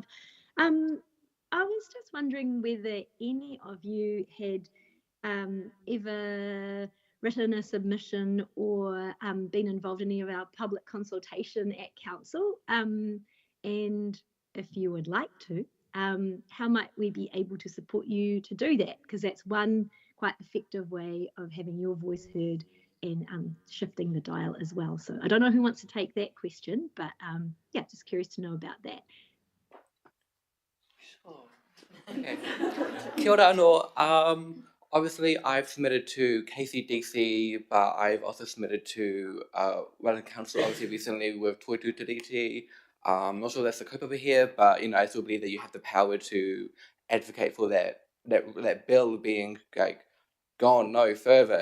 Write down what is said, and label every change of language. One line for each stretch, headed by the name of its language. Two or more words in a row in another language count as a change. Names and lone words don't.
English: I was just wondering whether any of you had ever written a submission or been involved in any of our public consultation at council, and if you would like to, how might we be able to support you to do that? Because that's one quite effective way of having your voice heard and shifting the dial as well. So I don't know who wants to take that question, but yeah, just curious to know about that. Sure. Okay.
Māori: Kia ora anō.
English: Obviously, I've submitted to KCDC, but I've also submitted to Wellington Council, obviously recently with Toitu Tiriti. Not sure that's the kaupapa here, but I still believe that you have the power to advocate for that bill being like gone no further.